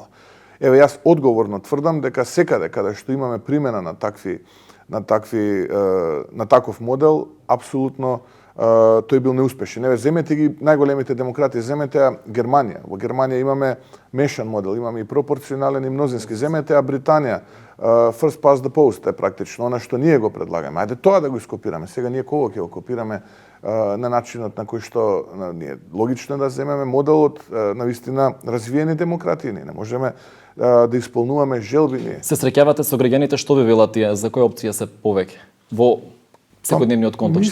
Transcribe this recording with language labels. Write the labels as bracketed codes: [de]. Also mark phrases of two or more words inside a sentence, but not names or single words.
[mk] Еве јас одговорно тврдам дека секаде каде што имаме примена на таков модел, апсолутно тој бил неуспешен. Еве земете ги најголемите демократии, земете Германија. Во Германија имаме мешан модел, имаме и пропорционален и мнозински. Земете Британија, [en] first past the post [mk] е практично она што ние го предлагаме. Ајде тоа да го ископираме. Сега ние кого ќе го копираме на начинот на кој што ние логично да земеме моделот на вистина развиени демократии. Не можеме да исполнуваме желби ние. Се среќавате со граѓаните, што ви велат тие, за која опција се повеќе во секојдневниот контекст?